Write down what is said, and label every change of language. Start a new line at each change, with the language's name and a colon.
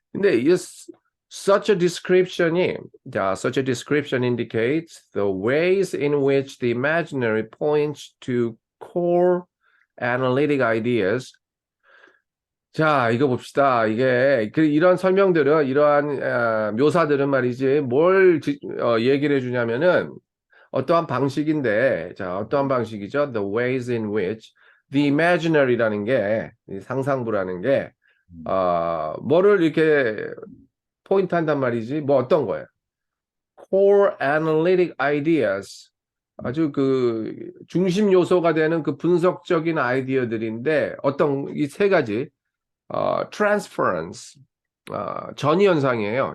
Korean: 근데 이
English: such a description이 자, such a description indicates the ways in which the imaginary points to core analytic ideas.
Korean: 자, 이거 봅시다. 이게 이런 설명들은 이러한 묘사들은 말이지 뭘 얘기를 해주냐면은 어떠한 방식인데, 자, 어떠한 방식이죠?
English: The ways in which the imaginary라는 게,
Korean: 이 상상부라는 게, 음, 뭐를 이렇게 포인트 한단 말이지? 뭐 어떤 거예요?
English: Core analytic ideas.
Korean: 아주 그 중심 요소가 되는 그 분석적인 아이디어들인데 어떤 이 세 가지 transference 전이 현상이에요.